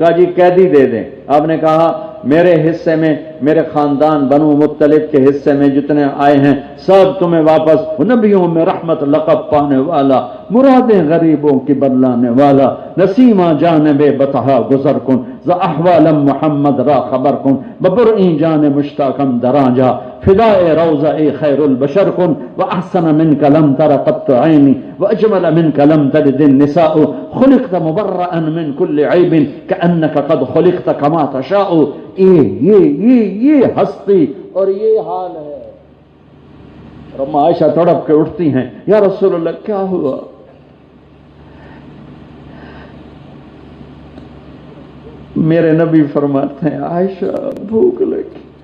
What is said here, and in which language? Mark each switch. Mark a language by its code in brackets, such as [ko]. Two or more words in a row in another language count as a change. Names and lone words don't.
[ur] کہا جی قیدی دے دیں۔ آپ نے کہا میرے حصے میں، میرے خاندان بنو مطلب کے حصے میں جتنے آئے ہیں سب تمہیں واپس، نبیوں میں رحمت لقب پانے والا، مرادیں غریبوں کی بدلانے والا، [fa] نسیمہ جانب بطحا گزر کن، ز احوالم محمد را خبر کن، ببرئیں جان مشتاقم دراجا، فدائے روضہ خیر البشر کن، [ar] واحسن منک لم تر قط عینی، واجمل منک لم تلد النساء، خلقت مبرئا من کل عیب کأنک قد خلقت کما تشاء۔ [ur] یہ ہستی اور یہ حال ہے۔ اور اما عائشہ تڑپ کے اٹھتی ہیں، [ar] یا رسول اللہ [ur] کیا ہوا؟ میرے نبی فرماتے ہیں عائشہ بھوک لگی۔